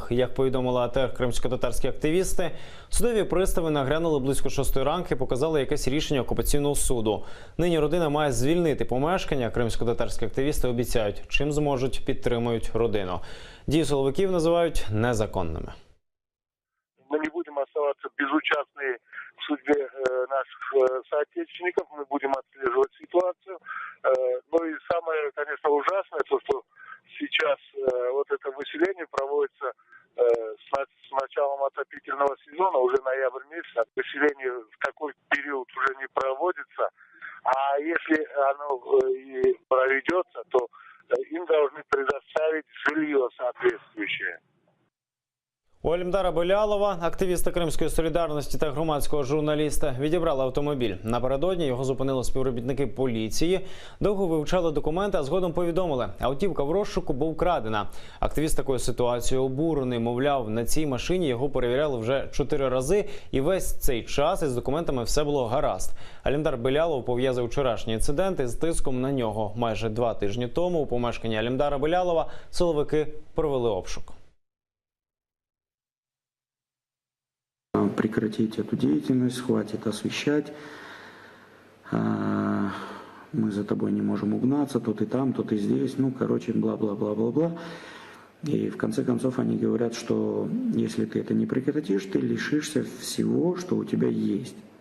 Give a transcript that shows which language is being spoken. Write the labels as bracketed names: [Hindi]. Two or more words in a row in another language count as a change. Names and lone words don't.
[Ukrainian] Як повідомили АТР кримськотатарські активісти, судові пристави нагрянули близько 6 ранку і показали якесь рішення окупаційного суду. Нині родина має звільнити помешкання. Кримськотатарські активісти обіцяють, чим зможуть, підтримують родину. Дії силовиків називають незаконними. [Russian] Мы не будем оставаться безучастны в судьбе наших соотечественников, мы будем отслеживать ситуацию. Ну и самое, конечно, ужасное, то, что сейчас вот это выселение проводится с началом отопительного сезона, уже ноябрь месяц, выселение в такой период уже не проводится. А если оно и проведется, то им должны предоставить жилье соответствующее. [Ukrainian] У Алімдара Белялова, активіста Кримської солідарності та громадського журналіста, відібрали автомобіль. Напередодні його зупинили співробітники поліції, довго вивчали документи, а згодом повідомили – автівка в розшуку, бо вкрадена. Активіст такою ситуацією обурений, мовляв, на цій машині його перевіряли вже 4 рази, і весь цей час із документами все було гаразд. Алімдар Белялов пов'язав вчорашні інциденти з тиском на нього. Майже 2 тижні тому у помешканні Алімдара Белялова силовики провели обшук. [Russian] Прекратить эту деятельность, хватит освещать. Мы за тобой не можем угнаться, то ты там, то ты здесь, ну, короче, бла-бла-бла-бла-бла. И в конце концов они говорят, что если ты это не прекратишь, ты лишишься всего, что у тебя есть.